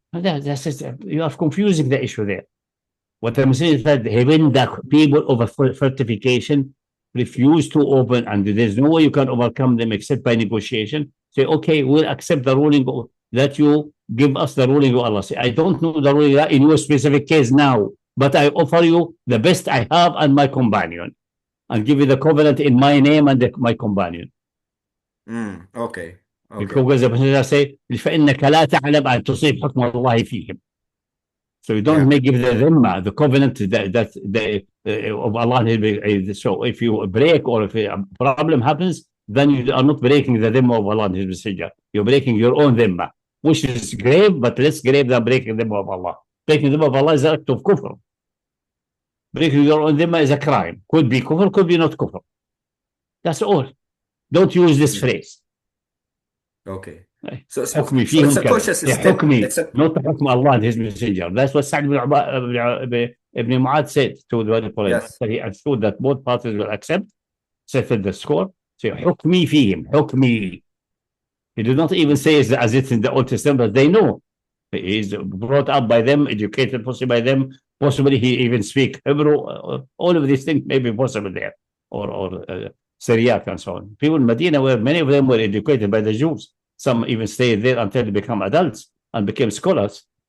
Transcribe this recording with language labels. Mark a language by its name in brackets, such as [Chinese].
[English] You are confusing the issue there. What I'm saying is that when the people of fortification refuse to open, and there's no way you can overcome them except by negotiation, say, okay, we'll accept the ruling that you give us the ruling of Allah. Say, I don't know the ruling in your specific case now, but I offer you the best I have and my companion, and give you the covenant in my name and my companion. Okay. Because the Messenger say, [Arabic] فإنك لا تعلم أن تصيب حكم الله فيهم. [English] So you don't give the dhimma, the covenant that of Allah. So if you break, or if a problem happens, then you are not breaking the dhimma of Allah and His Messenger. You're breaking your own dhimma, which is grave, but less grave than breaking the dhimma of Allah. Breaking the dhimma of Allah is an act of kufr. Breaking your own dhimma is a crime. Could be kufr, could be not kufr. That's all. Don't use this phrase. Okay. So it's a cautious step. Not the حكم Allah and His Messenger. That's what Sa'd ibn Mu'adh said to the Quraysh. Yes. He assured that both parties will accept, settle the score. Say, [Arabic] حكمي فيهم, حكمي. [English] He did not even say as it's in the Old Testament, but they know. He is brought up by them, educated possibly by them. Possibly he even speak Hebrew. All of these things may be possible there, or Syriac and so on. People in Medina, where many of them were educated by the Jews. Some even stayed there until they become adults and became scholars.